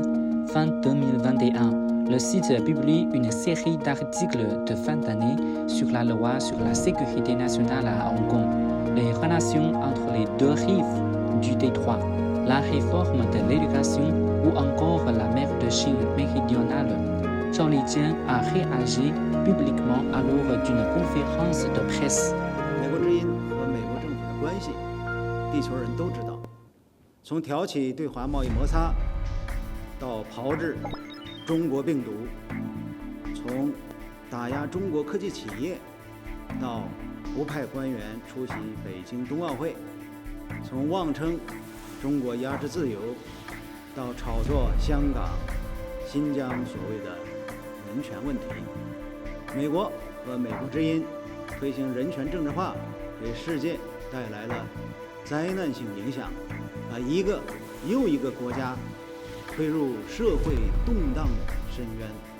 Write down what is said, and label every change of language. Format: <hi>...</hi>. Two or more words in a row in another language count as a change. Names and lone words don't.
<fr>Fin 2021, le site publie une série d'articles de fin d'année sur la loi sur la sécurité nationale à Hong Kong, les relations entre les deux rives du détroit, la réforme de l'éducation ou encore la mer de Chine méridionale. Zhao Lijian a réagi publiquement à l'heure d'une conférence de presse.</fr> <zh>美国之音和美国政府的关系，地球人都知道。从挑起对华贸易摩擦，到炮制中国病毒，从打压中国科技企业，到不派官员出席北京冬奥会，从妄称中国压制自由，到炒作香港、新疆所谓的人权问题，美国和美国之音推行人权政治化，给世界带来了灾难性影响，把一个又一个国家推入社会动荡深渊。</zh>